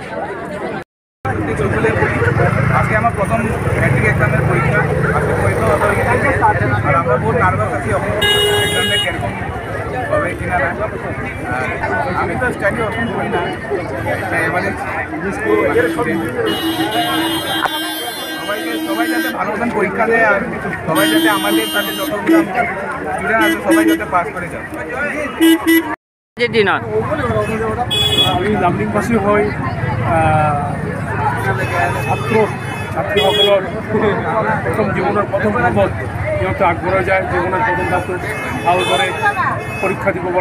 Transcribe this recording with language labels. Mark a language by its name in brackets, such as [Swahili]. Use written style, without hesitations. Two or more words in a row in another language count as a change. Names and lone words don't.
[Bangla] আজকে আমার প্রথম ম্যাট্রিক এক্সামের পরীক্ষা, আজকে পরীক্ষা আর আমরা বহুত নার্ভাস আছি এক্সামটা কীরকম হবে কিনা না। আমি তো [English] study option [Bangla] করি না, এবারে সবাই যাতে ভালো মতন পরীক্ষা দেয় আর সবাই যাতে আমাদের সাথে যতগুলো স্টুডেন্ট আছে সবাই যাতে পাস করে যায়। [Assamese] আমি লামডিংবাসী হৈ ছাত্ৰীসকলৰ প্ৰথম জীৱনৰ প্ৰথম ধাপত সিহঁতে আগবঢ়াই যায়, জীৱনৰ প্ৰথম ধাপটো ভালদৰে পৰীক্ষা দিব পাৰে।